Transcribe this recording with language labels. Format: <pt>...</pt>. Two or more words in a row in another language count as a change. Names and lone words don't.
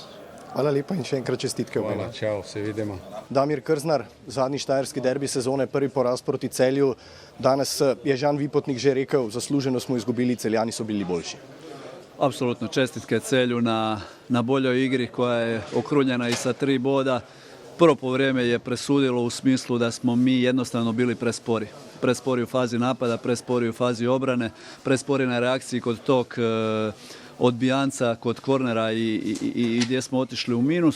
<sl>Hvala lepa in še enkrat čestitke. Hvala, čau, se vidimo. Damir Krznar, zadnji štajerski derbi sezone, prvi poraz proti Celju. Danes je Žan Vipotnik že rekel, zasluženo smo izgubili, Celjani so bili boljši.</sl> <hr>Apsolutno čestitke Celju na boljoj igri koja je okrunjena i sa 3 boda. Prvo povrijeme je presudilo u smislu da smo mi jednostavno bili prespori. Prespori u fazi napada, prespori u fazi obrane, prespori na reakciji kod tog odbijanca, kod kornera i gdje smo otišli u minus.</hr>